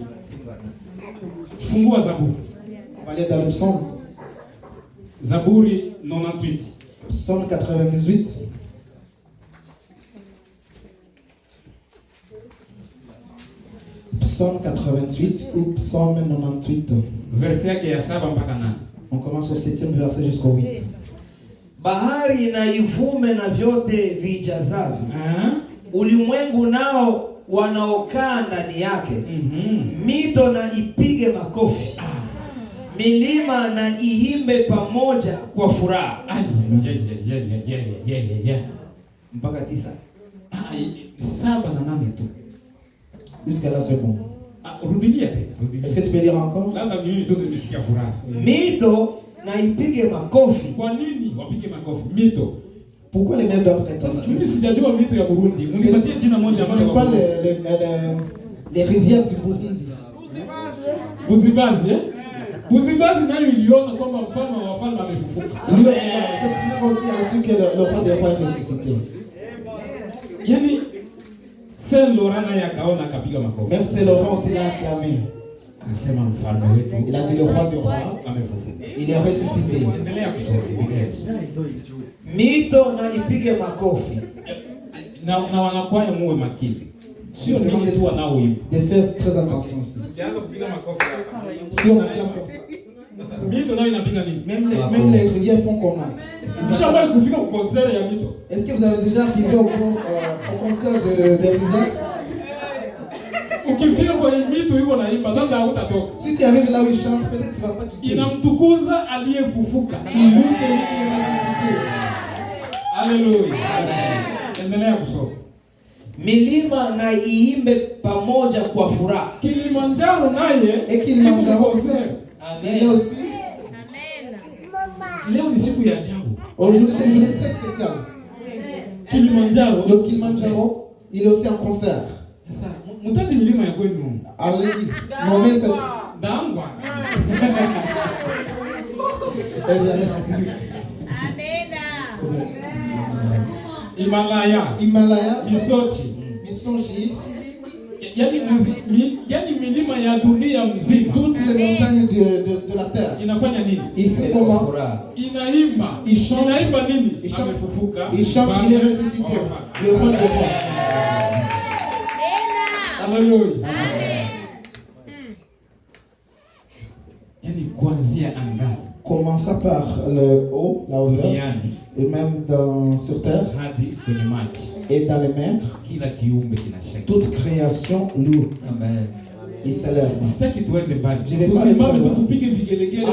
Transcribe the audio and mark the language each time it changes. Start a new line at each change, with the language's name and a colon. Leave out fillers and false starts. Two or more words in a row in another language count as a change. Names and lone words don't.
French: On va lire dans le psaume.
Swahili: Zaburi 98.
French: Psaume 98. Psaume 88 ou psaume 98.
Swahili: Verset ya 7 mpaka 8.
French: On commence au 7e verset jusqu'au 8.
Swahili: Bahari na ivume na vyote vijazavyo. Ulimwengu nao wanaokaa ndani yake. Mito na ipige makofi. Milima na iimbe pamoja kwa furaha. Mpaka 9. 7 na 8 tu.
French: Jusqu'à là c'est bon.
Swahili: Rudilia tena.
French: Est-ce que tu peux lire encore?
Swahili: Labda mimi ndio nimefikia furaha. Mito na ipige makofi. Kwa nini wapige makofi? Mito.
French: Pourquoi les mêmes doivent être ainsi?
Swahili: Mimi sijajua mito ya Burundi. Mnipatie jina moja ambalo kwa
French: les rivières du Burundi.
Swahili: Buzibazi, Buzibazi nayo iliona kwamba mfalme wa wafalme amefufuka.
French: Lui aussi, cette prière aussi a su que le roi des rois est ressuscité.
Swahili: Yani Saint Laurent naye akaona akapiga makofi.
French: Même Saint Laurent aussi l'a acclamé.
Swahili: Akasema mfalme wetu.
French: Il a dit le roi des rois
Swahili: amefufuka.
French: Il est ressuscité.
Swahili: Endelea kusoma. Mito na ipige makofi. Na wanakwaya muwe makini. Sio nini tu wanaoimba.
French: De faire très attention aussi. Si on acclame comme ça.
Swahili: Mito nayo inapiga nini?
French: Même les rivières font comment?
Swahili: Nishawahi kufika kwa concert ya mito.
French: Est-ce que vous avez déjà arrivé au concert des rivières?
Swahili: Ukifika kwenye mito yuko naimba sasa hutatoka.
French: Si tu arrives là où il chante, peut-être tu vas pas quitter.
Swahili: Inamtukuza aliyefufuka.
French: Il loue celui qui est ressuscité. Alléluia.
Swahili: Endelea kusoma. Milima na iimbe pamoja kwa furaha. Kilimanjaro naye
French: et Kilimanjaro aussi. Amen. Il aussi. Amen.
Swahili: Leo ni siku ya ajabu.
French: Aujourd'hui c'est une journée très spéciale. Kilimanjaro. Le Kilimanjaro, il est aussi en concert.
Swahili: Sasa mtati milima ya kwenu.
French: Allez-y. Nommez cette. Dangwa. Eh bien, restez. Himalaya. Misochi.
Swahili: Yani milima ya dunia mzima.
French: Toutes les montagnes de la terre.
Swahili: Inafanya nini?
French: Il fait comment?
Swahili: Inaimba.
French: Il chante.
Swahili: Inaimba nini?
French: Il chante.
Swahili: Amefufuka.
French: Il chante, il est ressuscité. Le roi des rois. Alléluia.
Swahili: Yani kuanzia angani.
French: Commençant par le haut, la hauteur, et même sur terre, et dans les mers, toute création loue. Il s'élève. Je vais pas aller trop loin.